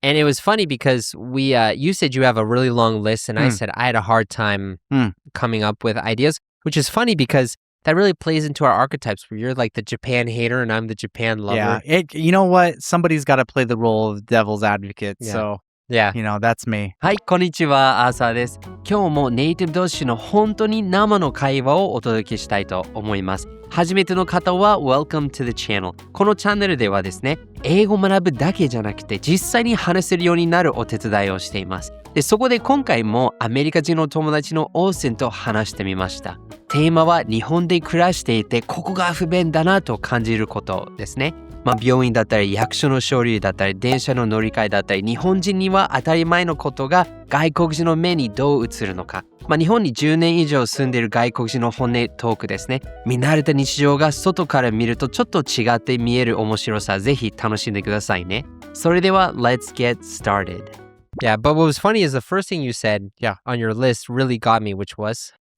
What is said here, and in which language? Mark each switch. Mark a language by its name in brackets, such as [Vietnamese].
[English] And it was funny because you said you have a really long list, and I said I had a hard time coming up with ideas, which is funny because that really plays into our archetypes where you're like the Japan hater and I'm the Japan lover. Yeah, you know what? Somebody's got to play the role of devil's advocate, so that's me. [Japanese] はい、こんにちは、アーサーです。今日もネイティブ同士の本当に生の会話をお届けしたいと思います。初めての方は [English] Welcome to the channel。 [Japanese] このチャンネルではですね、英語を学ぶだけじゃなくて実際に話せるようになるお手伝いをしています。で、そこで今回もアメリカ人の友達のオースティンと話してみました。テーマは日本で暮らしていてここが不便だなと感じることですね。病院だったり役所の書類だったり電車の乗り換えだったり日本人には当たり前のことが外国人の目にどう映るのか、日本に10年以上住んでいる外国人の本音トークですね。見慣れた日常が外から見るとちょっと違って見える面白さ、ぜひ楽しんでくださいね。それでは [English] Let's get started. Yeah, but what was funny is the first thing you said on your list really got me, which was